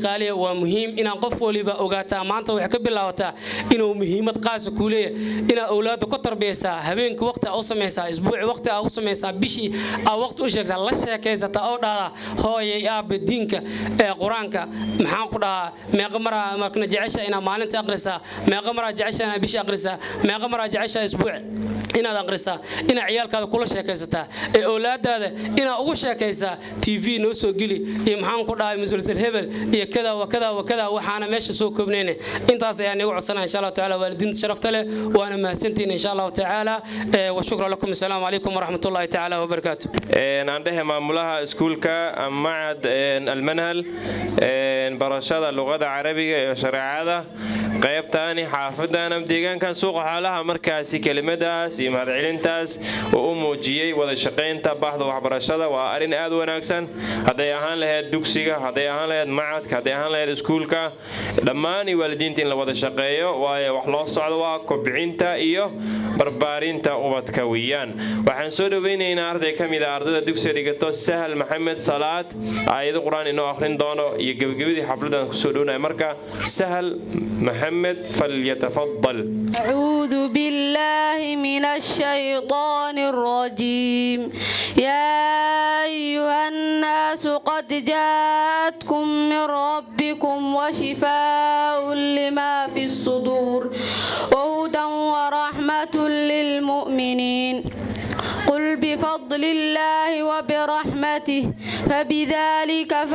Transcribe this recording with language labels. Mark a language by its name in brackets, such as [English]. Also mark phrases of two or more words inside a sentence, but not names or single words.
[Somali] qaali ah waa muhiim in qof waliba ogaataa maanta wax ka bilaawataa inuu muhiimad qaas ku leeyahay in awlaadu ku tarbiyaysaa habeenkii waqti u sameeysaa isbuuci waqti u sameeysaa bishii waqti u sheegtaa la sheekaysata oo dhaada hooyay aab diinka ee quraanka maxaan ku dhahaa meeqa mara markna jecesha ina maalinta aqrisaa meeqa mara jecesha ina bishii aqrisaa meeqa mara jecesha isbuuci inaad aqrisaa ina ciyaalkaada kula sheekaysataa ee awlaadaada ina ugu sheekaysaa TV noo soo gili iyo maxaan ku dhahay musulsal hebel iyo kada wa kada wa kada waxaana meesha soo koobnayna intaas ayaan igu codsanahay [Arabic] إن شاء الله تعالى [Somali] waalidiinta sharafta leh waana mahadsantiin [Arabic] إن شاء الله تعالى وشكرا لكم السلام عليكم ورحمة الله تعالى وبركاته [Somali] aan dhahay maamulaha iskuulka macad almanhal barashada luqada carabiga iyo shareecada qaybtaani xaafadana deegaankan suuqa xaalaha markaasi kelimadaas iyo mahadcelintaas oo u muujiyay wada shaqaynta bahda waxbarashada waa arin aad u wanaagsan haday ahaan lahayd dugsiga haday ahaan lahayd macadka haday ahaan lahayd iskuulka dhammaan waalidiinta in la wada shaqeeyo waayo wax loo socdo waa kobcinta iyo barbaarinta ubadka weeyaan waxaan soo dhaweynaynaa arday kamid ah ardayda dugsiga dhigato Sahal Maxamed Salaad aayado quraan inoo akhrin doono iyo gabagabadii xafladan ku soo dhawnay marka Sahal محمد فليتفضل [Arabic] أعوذ بالله من الشيطان الرجيم يا أيها الناس قد جاءتكم من ربكم وشفاء لما في الصدور وهدى ورحمة للمؤمنين قل بفضل الله وبرحمته فبذلك